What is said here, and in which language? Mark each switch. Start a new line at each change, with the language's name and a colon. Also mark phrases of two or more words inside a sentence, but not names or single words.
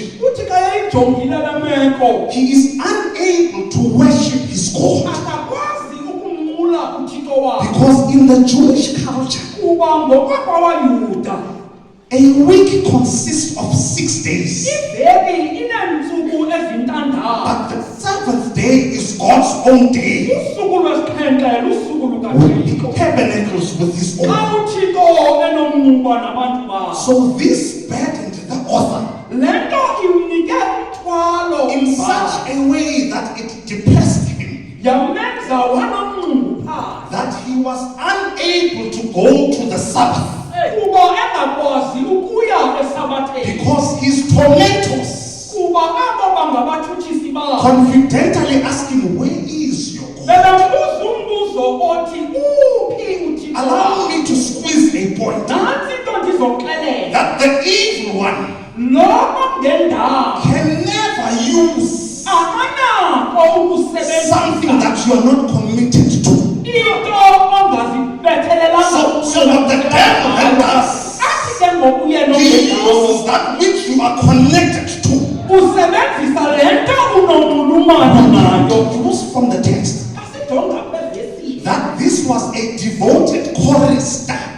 Xhosa: Uthi xa yayijongile le meko
English: he is unable to worship his God
Xhosa: akakwazi ukumnqula uThixo wakhe
English: because in the Jewish culture,
Xhosa: kuba ngokwakwaYuda
English: a week consists of 6 days,
Xhosa: iveki ineentsuku ezintandathu.
English: but the seventh day is God's own day.
Xhosa: Usuku lwesixhenxe lusuku
English: When he
Xhosa: lukaThixo
English: tabernacles with his
Xhosa: xa
English: own.
Xhosa: uThixo enomnuba nabantu bakhe.
English: So this burdened the author
Xhosa: Le nto imnike umthwalo
English: in such a way that it depressed him,
Xhosa: yamenza wanomnxunguphalo
English: that he was unable to go to the Sabbath
Xhosa: kuba engakwazi ukuya esabatheni
English: because his tormentors
Xhosa: kuba abo bangabathutshisi bakhe
English: confidentially asked him, "Where is your God?"
Xhosa: bebembuza umbuzo othi uphi uThixo
English: Allow
Xhosa: wakho.
English: me to squeeze a point
Xhosa: Nantsi into ndizoxelela
English: that the evil one
Xhosa: lo ongendawo
English: can never use
Xhosa: akanako ukusebenzisa
English: something that you are not committed to.
Xhosa: into ongazibethelelanga
English: So what the devil had done uses that which you are connected to. It was from the text that this was a devoted chorister.